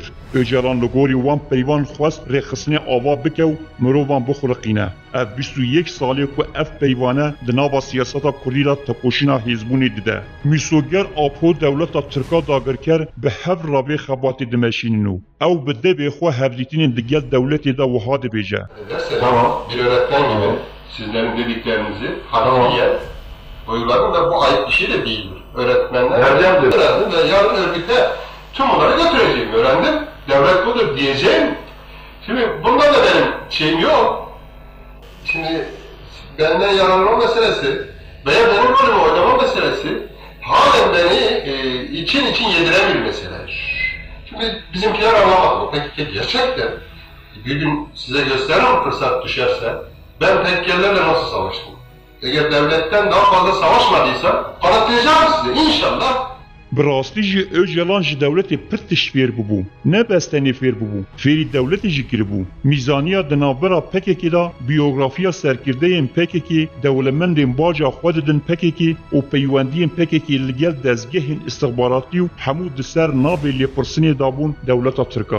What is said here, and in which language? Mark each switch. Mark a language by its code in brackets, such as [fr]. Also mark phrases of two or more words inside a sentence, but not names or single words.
[ku] Öcalan li gorî wan peyvan xwest rêxistinê ava bike û mirovan bixuriqîne. Ev 21 salê ku ev peyvane di nava siyaseta Kurdî da tekoşîna hêzbûnê dide. Mîsoger Apo dewleta Tirka dagirker bi hev ravê xebatê dimeşînin û ew bi devê xwe hevdîtînên di gel dewletê de wiha dibêje. [tr] Tamam, bir öğretmen gibi sizlerin dediklerinizi harfiyen uyguladım da bu ayıp bir şey de değildir. Öğretmenler öğrendim ve yarın örgüte tüm bunları götüreceğim. Öğrendim, devlet budur diyeceğim. Şimdi bundan da benim şeyim yok. Şimdi benden yararlanma meselesi veya benim rolümü oynama meselesi halen beni için yediren bir mesele. Şimdi bizimkiler anlamadı. Peki gerçekten bir gün size gösteririm fırsat düşerse ben tekkellerle nasıl savaştım? Eğer devletten daha fazla savaşmadıysa kanıtlayacağım size inşallah. [ku] Bi rastî jî Öcalan ji dewletê pir tişt fêr bibû. Ne bestenê fêr bibû, fêrî dewletê jî kiribû. Mîzaniya di navbera PKK da biyografiya serkirdeyên PKK, dewlemendên baca xwe didin PKK û peywendiyên PKK li gel dezgehên istihbaratî û hemû di ser navê lêpirsinê dabûn dewleta Tirka.